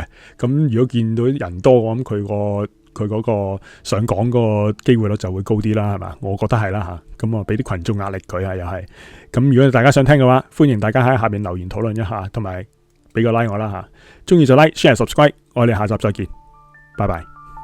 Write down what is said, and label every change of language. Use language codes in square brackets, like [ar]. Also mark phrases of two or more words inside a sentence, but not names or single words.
[yue] 咁如果見到人多，我諗佢嗰個想講嗰個機會率就會高啲啦，係嘛？我覺得係啦吓，咁我俾啲群眾壓力佢啊，又係。咁如果大家想聽嘅話，歡迎大家喺下邊留言討論一下，同埋俾個 like 我啦吓。中意就 [en] like、share、subscribe， [yue] 我哋下集再見，拜拜。